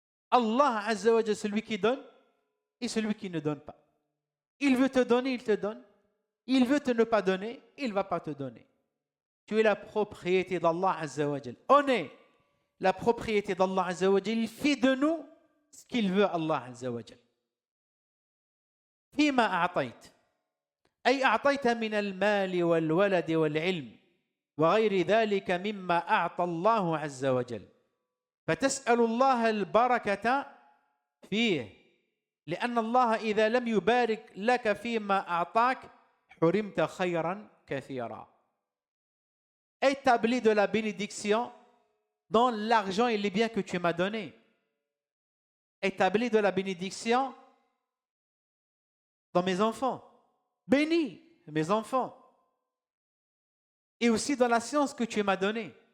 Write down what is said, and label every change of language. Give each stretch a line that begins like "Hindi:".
French: Allah Azza wa Jalla, celui qui donne et celui qui ne donne pas. Il veut te donner, il te donne. Il veut te ne pas donner, il ne va pas te donner. Tu es la propriété d'Allah Azza wa Jal. On est la propriété d'Allah Azza wa Jal. Il fait de nous ce qu'il veut, Allah Azza wa Jal.
Arabic: فيما أعطيت أي أعطيت من المال والولد والعلم وغير ذلك مما أعطى الله عز وجل فتسأل الله البركة فيه لأن الله إذا لم يبارك لك فيما أعطاك حرمت خيرا كثيرا.
French: Établis de la bénédiction dans l'argent et les biens que tu m'as donnés. Établis de la bénédiction dans mes enfants. Bénis mes enfants. Et aussi dans la science que tu m'as donnée.